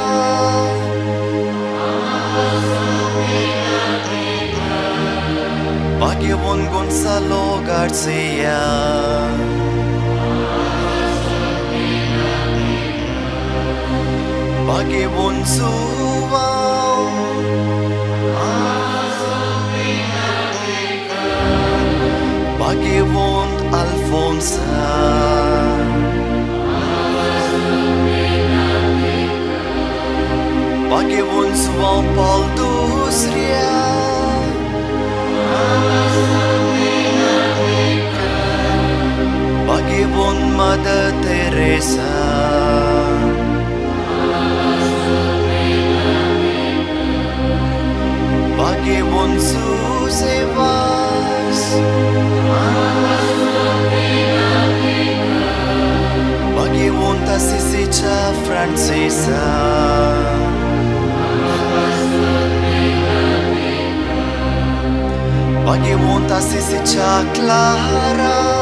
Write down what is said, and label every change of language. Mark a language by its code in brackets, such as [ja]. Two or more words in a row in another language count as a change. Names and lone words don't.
[kok] भाग्यवान Gonzalo Garcia भाग्यवान Suwao भाग्यवान Alfonsa भाग्यवान João Paulo dos Rios भाग्यवान Mother Teresa भाग्यवान Josefas भाग्यवान Tasisicha Francesa भाग्यवान Tasisicha Clara